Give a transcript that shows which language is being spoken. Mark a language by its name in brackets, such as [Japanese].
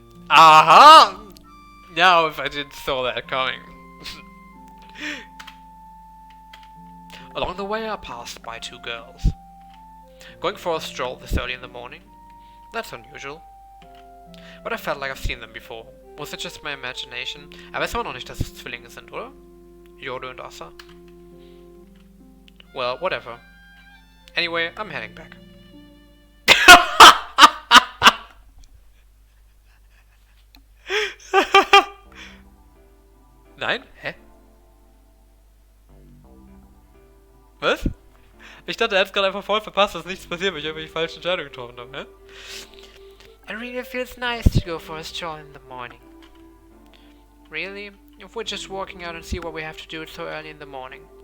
[English] Aha! Now if I didn't saw that coming. Along the way I passed by two girls. Going for a stroll this early in the morning? That's unusual. But I felt like I've seen them before. Was it just my imagination? [German] Aber es war noch nicht, dass es Zwillinge sind, oder? Yodo und Asa. [English] Well, whatever. Anyway, I'm heading back. [German] Nein? Hä? Was? Ich dachte, er hat es gerade einfach voll verpasst, dass nichts passiert, weil ich irgendwelche falschen Entscheidungen getroffen habe, hä? [English] It really feels nice to go for a stroll in the morning. Really? If we're just walking out and see what we have to do so early in the morning.